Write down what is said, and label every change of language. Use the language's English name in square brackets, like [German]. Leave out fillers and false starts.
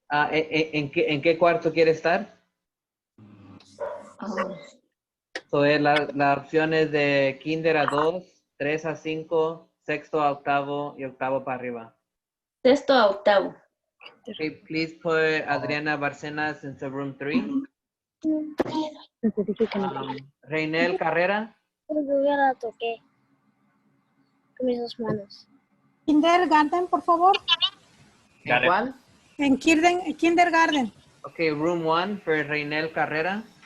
[Spanish] ¿En qué cuarto quiere estar? So, la opción es de kinder a 2, 3 a 5, sexto a octavo y octavo para arriba. Sexto a octavo. [English] Okay, please put Adriana Barcenas into room 3. Reinel Carrera. [Spanish] Yo ya la toqué con mis 2 manos. Kindergarten, por favor. ¿En cuál? En kindergarten. [English] Okay, room 1 for Reinel Carrera.